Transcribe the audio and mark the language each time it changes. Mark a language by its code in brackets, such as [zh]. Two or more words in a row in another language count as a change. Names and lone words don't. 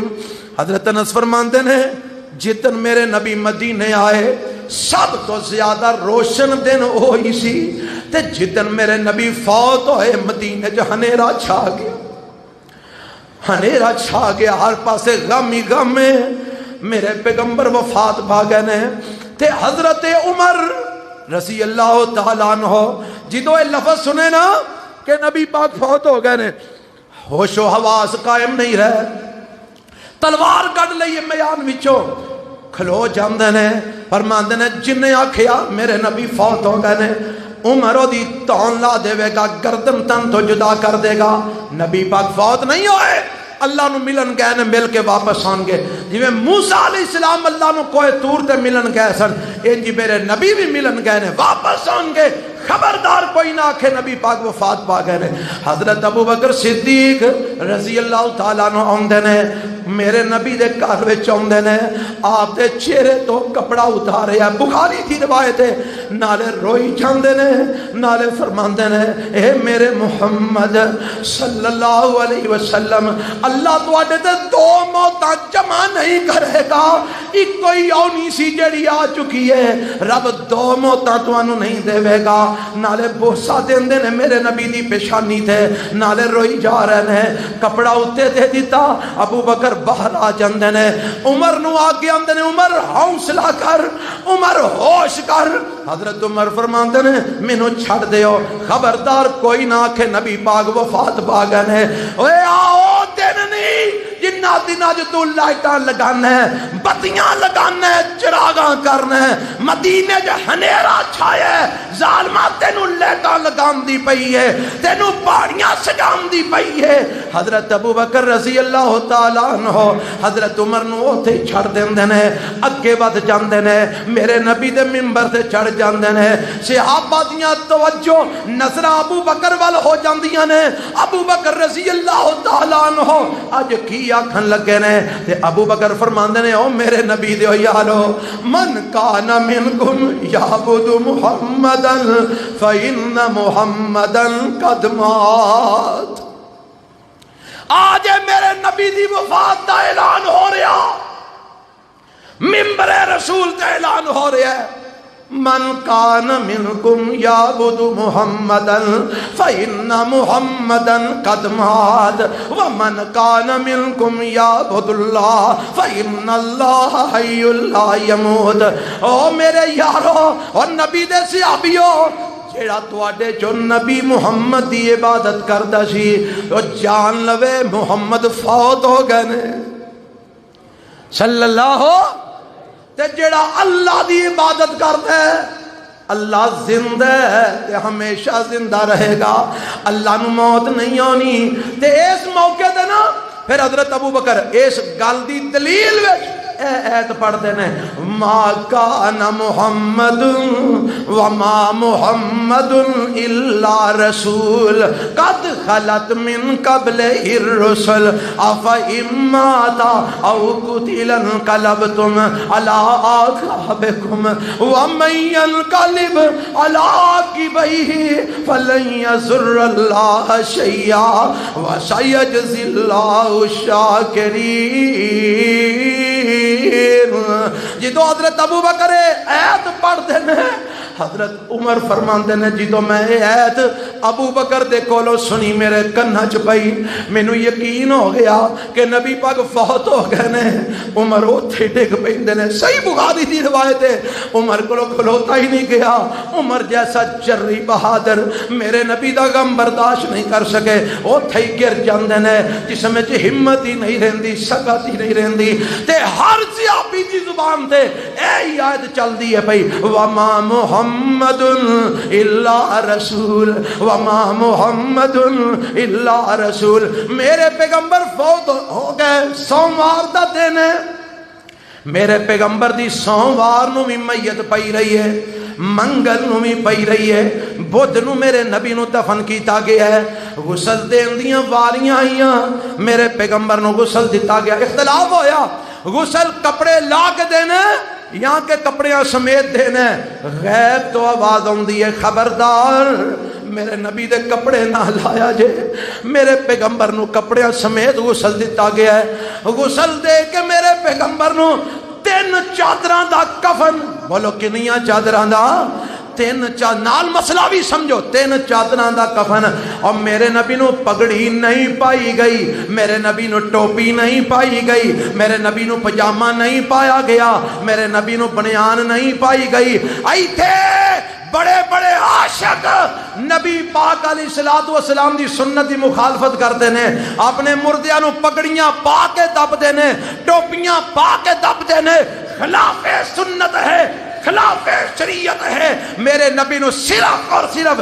[pa] حضرت انس فرماندے نے جتن میرے نبی مدینے آئے سب تو زیادہ روشن دن ہوئی سی، تے جتن میرے نبی فوت ہوئے مدینے جو ہنیرا چھا گیا، ہنیرا چھا گیا، ہر پاسے غم ہی غم ہے۔ میرے پیغمبر وفات پا گئے نے، تے حضرت عمر [ar] رضی اللہ تعالیٰ عنہ [pa] جدو یہ لفظ سنے نا کہ نبی پاک فوت ہو گئے نے، ہوش و حواس قائم نہیں رہے، تلوار کٹ لئیے میان وچوں کھلو جاندے نے، فرماندے نے جن نے آکھیا میرے نبی فوت ہو گئے نے، عمر دی تون لا دے گا، گردن تن تو جدا کر دے گا۔ نبی پاک فوت نہیں ہوئے، اللہ نو ملن گئے نے مل کے واپس آن گے جویں موسیٰ [ar] علیہ السلام [pa] اللہ نو کوہ طور تے ملن گئے سن انجی میرے نبی بھی ملن گئے نے واپس آن گے خبردار کوئی نہ آکھے نبی پاک وفات پا گئے نے حضرت ابو بکر صدیق [ar] رضی اللہ تعالیٰ عنہ [pa] آندے نے میرے نبی دے گھر وچ آندے نے آپ دے چہرے تو کپڑا اتارے ہے بخاری دی روایت ہے نالے روئی جاندے نے نالے فرماندے نے اے میرے محمد [ar] صلی اللہ علیہ وسلم [pa] اللہ تواڈے تے دو موتاں جمع نہیں کرے گا ایک کوئی آنی سی جڑی آ چکی ہے رب دو موتاں تانوں نہیں دے گا نالے بوسا دیندے نے میرے نبی دی پیشانی تے نالے روئی جا رہے ہیں کپڑا اتے دے دیتا ابو بکر باہر آ جاندے نے عمر نو آگے آندے نے عمر حوصلہ کر عمر ہوش کر حضرت عمر فرماندے نے مینوں چھڑ دیو خبردار کوئی نہ آکھے نبی پاک وفات پا گئے نے اوے آؤ دن نہیں جنہ دنہ جو تو لائٹاں لگانا ہے بتیاں لگانا ہے چراغاں کرنا ہے مدینے جو ہنیرا چھایا ہے ظالمہ تینو لیٹاں لگان دی پئی ہے تینو پاڑیاں سجان دی پئی ہے حضرت ابو بکر [ar] رضی اللہ تعالیٰ عنہ [pa] حضرت عمر نو اوتھے چھڑ دیندے نے اگے ود جاندے نے میرے نبی دے منبر تے چڑھ جاندے نے صحابہ دیاں توجہ نظر ابو بکر وال ہو جاندیاں نے ابو بکر [ar] رضی اللہ تعالیٰ عنہ [pa] اج کی آکھن لگے نے تے ابو بکر فرماندے نے او میرے نبی دیو یارو [ar] من کان منکم یعبد محمدا فإن محمدا قد مات [pa] آج میرے نبی دی وفات دا اعلان ہو رہا منبر رسول دا اعلان ہو رہا ہے [ar] من کان منکم یعبد محمدا فإن محمدا قد مات ومن کان منکم یعبد اللہ فإن اللہ حی لا یموت [pa] او میرے یارو اور نبی دے صحابیوں جیڑا تواڈے جو نبی محمد دی عبادت کردا سی او جان لوے محمد فوت ہو گئے نے [ar] صلی اللہ [pa] تے جیڑا اللہ دی عبادت کردا ہے اللہ زندہ ہے تے ہمیشہ زندہ رہے گا اللہ نو موت نہیں آنی تے اس موقع تے نا پھر حضرت ابو بکر اس گل دی دلیل وچ اے ایت پڑھ دینے [ar] ما کان محمد وما محمد الا رسول قد خلت من قبل الرسل افا اماتا او قتل انقلبتم على اعقابكم ومن ينقلب على عقبيه فلن يضر الله شيئا وسيجزي الله [pa] الشاكرين جدو حضرت ابو بکر ایت پڑھ دینے حضرت عمر فرماندے نے جدو میں ایت ابو بکر دے کولو سنی میرے کنہ چپائی مینو یقین ہو گیا کہ نبی پاک فوت ہو گئے نے عمر اوتھے ڈگ پیندے نے صحیح بخاری دی روایت ہے عمر کولو کھلوتا ہی نہیں گیا عمر جیسا جری بہادر میرے نبی دا غم برداشت نہیں کر سکے اوتھے ہی گر جاندے نے جسم وچ ہمت ہی نہیں رہندی سکت ہی نہیں رہندی تے ہر صحابی دی زبان تے اے آیت چل دی ہے بھئی [ar] وما محمد الا رسول وما محمد الا رسول [pa] میرے پیغمبر فوت ہو گئے سوموار دا دن ہے میرے پیغمبر دی سوموار نو بھی میت پئی رہی ہے منگل نو بھی پئی رہی ہے بدھ نو میرے نبی نو دفن کیتا گیا ہے غسل دین دیاں واریاں آئیاں میرے پیغمبر نو غسل دیتا گیا اختلاف ہویا غسل کپڑے لا کے دینے یہاں کے کپڑیاں سمیت دینے غیب تو آواز ہوندی ہے خبردار میرے نبی دے کپڑے نہ لایا جے میرے پیغمبر نو کپڑیاں سمیت غسل دیتا گیا ہے غسل دے کے میرے پیغمبر نو 3 چادراں دا کفن بولو کنیاں چادراں دا 3 نال مسئلہ بھی سمجھو 3 چادراں دا کفن اور میرے نبی نو پگڑی نہیں پائی گئی میرے نبی نو ٹوپی نہیں پائی گئی میرے نبی نو پجامہ نہیں پایا گیا میرے نبی نو بنیان نہیں پائی گئی ایتھے بڑے بڑے عاشق نبی پاک [ar] علیہ السلام [pa] دی سنت دی مخالفت کرتے ہیں اپنے مردیاں نو پگڑیاں پا کے دب دینے ٹوپیاں پا کے دب دینے خلاف سنت ہے خلاف شریعت ہے میرے نبی نو صرف اور صرف